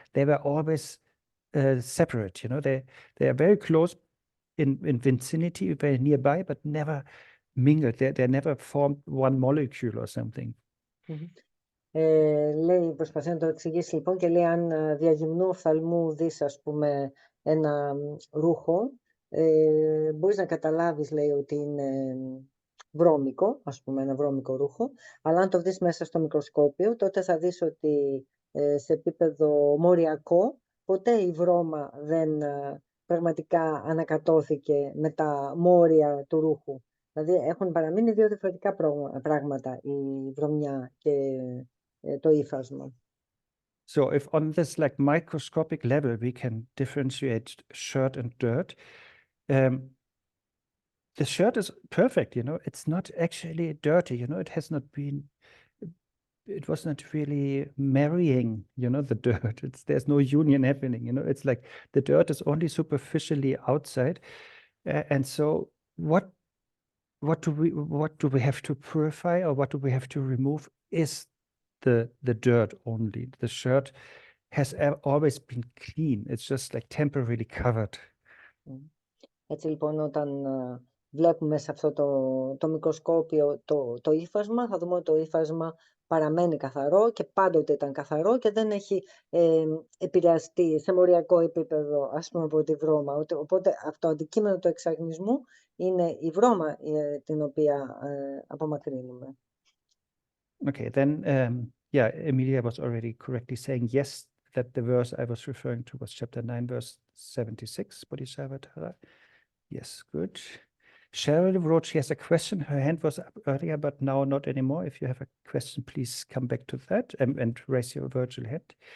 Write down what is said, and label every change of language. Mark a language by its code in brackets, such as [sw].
[en] They were always separate, you know. They are very close in vicinity, very nearby, but never mingled. They never formed one molecule or something. [el] Λέει, προσπαθεί να το εξηγήσει λοιπόν και λέει αν διαγυμνού οφθαλμού δεις, ας πούμε, ένα ρούχο, μπορείς να καταλάβεις, λέει, ότι είναι βρώμικο, ας πούμε, ένα βρώμικο ρούχο, αλλά αν το δεις μέσα στο μικροσκόπιο, τότε θα δεις ότι σε επίπεδο μοριακό, ποτέ η βρώμα δεν πραγματικά ανακατώθηκε με τα μόρια του ρούχου. Δηλαδή έχουν παραμείνει δύο διαφορετικά πράγματα, η βρωμιά και το ύφασμα. [en] So if on this like microscopic level we can differentiate shirt and dirt, the shirt is perfect, you know. It's not actually dirty, you know. It has not been, it was not really marrying, you know, the dirt. There's no union happening, you know. It's like the dirt is only superficially outside, and so what do we have to purify, or what do we have to remove is the dirt only. The shirt has always been clean. It's just like temporarily covered. [el] Έτσι λοιπόν, όταν βλέπουμε σε αυτό το μικροσκόπιο το ύφασμα, θα δούμε ότι το ύφασμα παραμένει καθαρό και πάντοτε ήταν καθαρό και δεν έχει επηρεαστεί σε μοριακό επίπεδο, ας πούμε, από τη βρώμα. Οπότε αυτό το αντικείμενο του εξαγνισμού είναι η βρώμα την οποία απομακρύνουμε. [en] Okay, then, yeah, Emilia was already correctly saying yes, that the verse I was referring to was chapter 9, verse 76, Bodhisattva. Yes, good. Cheryl wrote she has a question. Her hand was up earlier, but now not anymore. If you have a question, please come back to that and raise your virtual hand.